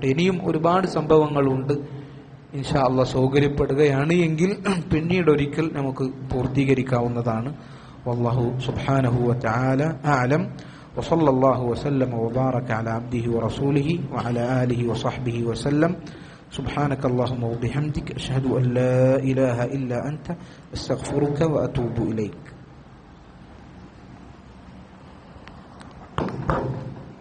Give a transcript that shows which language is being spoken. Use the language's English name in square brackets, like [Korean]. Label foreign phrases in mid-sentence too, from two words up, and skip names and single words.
[Malayalam] ഇനിയും ഒരുപാട് സംഭവങ്ങളുണ്ട്. [Arabic] إن شاء الله [Malayalam] സൗകര്യപ്പെടുകയാണ് എങ്കിൽ പിന്നീട് ഒരിക്കൽ നമുക്ക് പൂർത്തീകരിക്കാവുന്നതാണ്. [Arabic] والله سبحانه وتعالى أعلم. وصلى الله وسلم وبارك على عبده ورسوله وعلى آله وصحبه وسلم. سبحانك اللهم وبحمدك أشهد أن لا إله إلا أنت أستغفرك وأتوب إليك.